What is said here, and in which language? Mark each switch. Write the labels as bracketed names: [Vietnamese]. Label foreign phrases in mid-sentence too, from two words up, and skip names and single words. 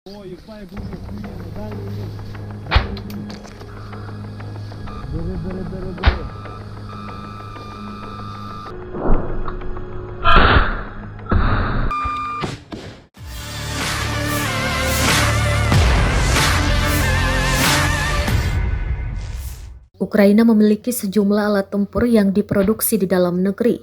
[Ukrainian] Ой, фай буде охуєнно, дальній ліс, дальній ліс. Бери. [Indonesian] Ukraina memiliki sejumlah alat tempur yang diproduksi di dalam negeri.